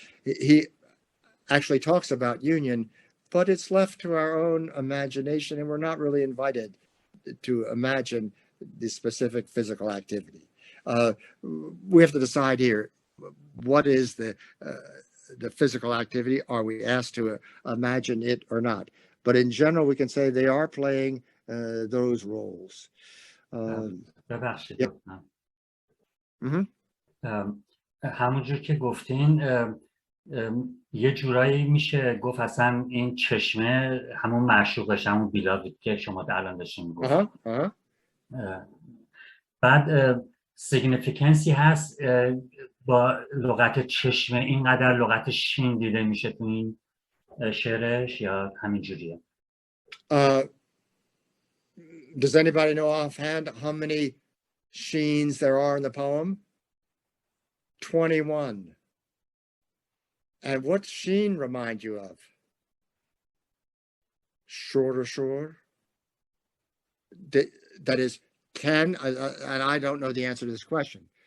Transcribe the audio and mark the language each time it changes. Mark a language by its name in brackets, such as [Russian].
[English] He actually talks about union, but it's left to our own imagination, and we're not really invited to imagine the specific physical activity. We have to decide here, what is the physical activity? Are we asked to imagine it or not? But in general, we can say they are playing those roles. [Persian] ببخشید. همونجور که گفتین یه جورایی میشه گفت اصلا این چشمه همون معشوقش، همون بیلاوید که شما الان داشتین میگفت. بعد سیگنیفیکنسی هست با لغت چشمه، اینقدر لغت شین دیده میشه تو این شعرش یا همین جوریه؟ [English] Does anybody know offhand how many sheens there are in the poem? 21. And what sheen remind you of? Shorter shore? That is, and I don't know the answer to this question.